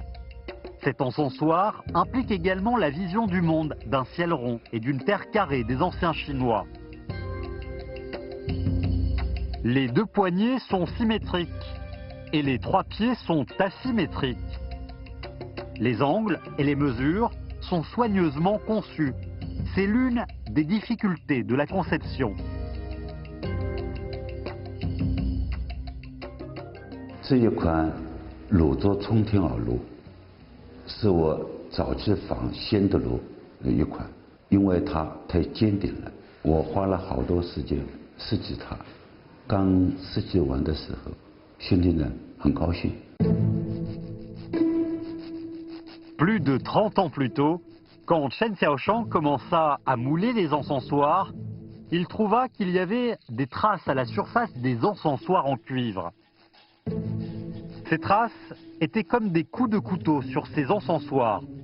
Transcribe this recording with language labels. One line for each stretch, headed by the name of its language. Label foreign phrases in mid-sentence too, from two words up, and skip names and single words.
French: Cet encensoir implique également la vision du monde d'un ciel rond et d'une terre carrée des anciens Chinois. Les deux poignets sont symétriques et les trois pieds sont asymétriques. Les angles et les mesures sont soigneusement conçus. C'est l'une des difficultés de la conception.
Chinese: 这一款炉做冲天耳炉，是我早期仿仙的炉的一款，因为它太坚定了，我花了好多时间设计它。刚设计完的时候，心里呢很高兴。
French: Plus de 30 ans plus tôt, quand Chen Xiaoshang commença à mouler les encensoirs, il trouva qu'il y avait des traces à la surface des encensoirs en cuivre. Ces traces étaient comme des coups de couteau sur ces encensoirs.